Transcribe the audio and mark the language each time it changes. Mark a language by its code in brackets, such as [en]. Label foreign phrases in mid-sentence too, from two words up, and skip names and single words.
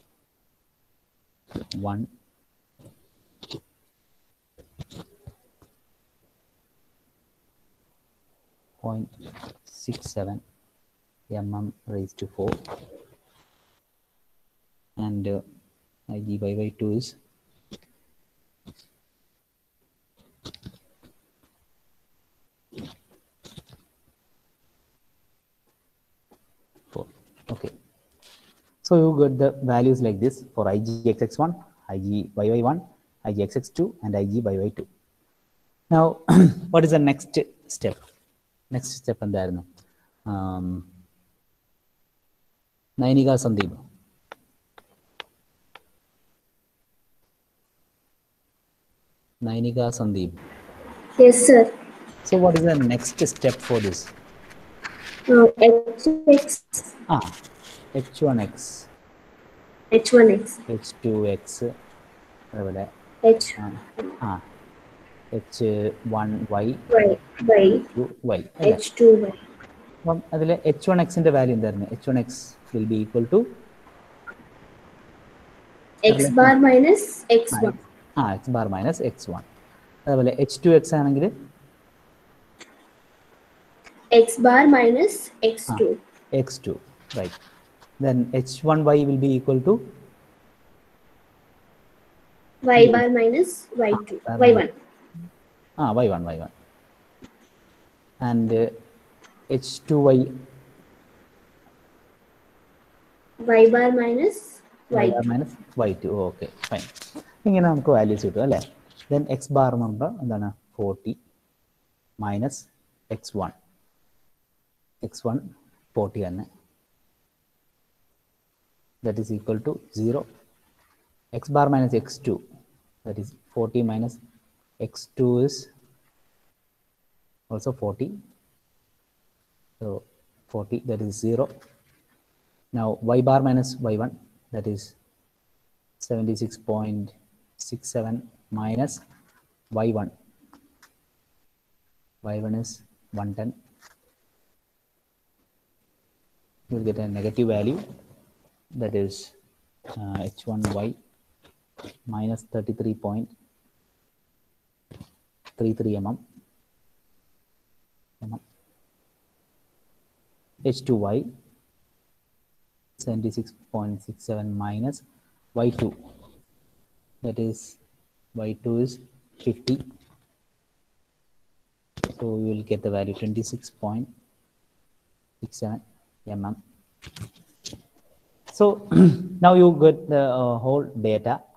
[en] 1.67 mm raised to 4 and IGY2 is 4. Okay, so you got the values like this for IGXX1, IGYY1, IGXX2 and IGYY2. Now what is the next step? Next step [ml] എന്തായിരുന്നു? നൈനിക സന്ദീപ്. [en] Nainika Sandeep. Yes, sir. So what is the next step for this? H1x. H1x. H1x. H2x. അതേപോലെ H1y. Y. H2y. [ml] അപ്പം അതിൽ H1xന്റെ വാല്യൂ എന്തായിരുന്നു? [en] H1x will be equal to x bar minus x1. x bar minus x1. അതേപോലെ H2x ആണെങ്കിൽ x bar minus x2. x2, right. Then H1y will be equal to y bar minus y2. y1. y1. And H2y y bar minus y2. minus y2. Okay, fine. [ml] ഇങ്ങനെ നമുക്ക് വാല്യൂസ് കിട്ടും അല്ലേ? [en] then x bar [ml] എന്ന് പറയുമ്പോൾ എന്താണ്? [en] 40 മൈനസ് x1. [ml] x1 40 തന്നെ. [en] That is equal to 0. X bar minus x2, that is 40 minus x2 is also 40. So 40, that is 0. Now y bar minus y1, that is 76.67 minus y1. y1 is 110. You will get a negative value, that is h1y minus 33.33 mm. H2y 76.67 minus y2, that is y2 is 50. So you will get the value 26.67 mm. So now you get the whole data.